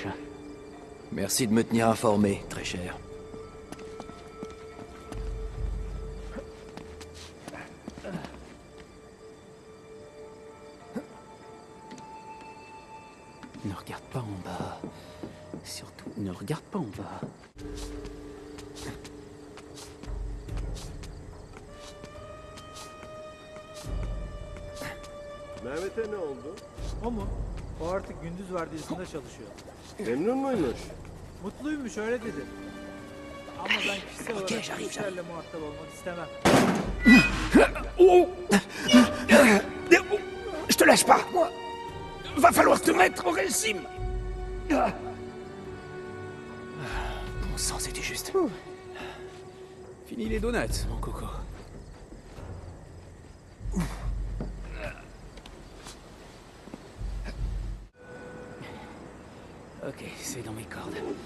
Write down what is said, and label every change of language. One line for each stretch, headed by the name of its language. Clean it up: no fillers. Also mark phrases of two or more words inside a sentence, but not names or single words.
French: Merci de me tenir informé, très cher. Ne regarde pas en bas. Surtout, ne regarde pas en bas.
Turkish: Mehmet'e ne oldu? O mu? O artık gündüz vardiyasında çalışıyor. Memnun muymuş? Mutluymuş öyle dedi. Ama ben kişisel olarak
French: j'arrive,
Turkish: kimselerle muhatap olmak istemem.
French: Je te lâche pas, moi. Va falloir te mettre au régime. Bon sang, c'était juste. Fini les donuts, mon coco. Ok, c'est dans mes cordes.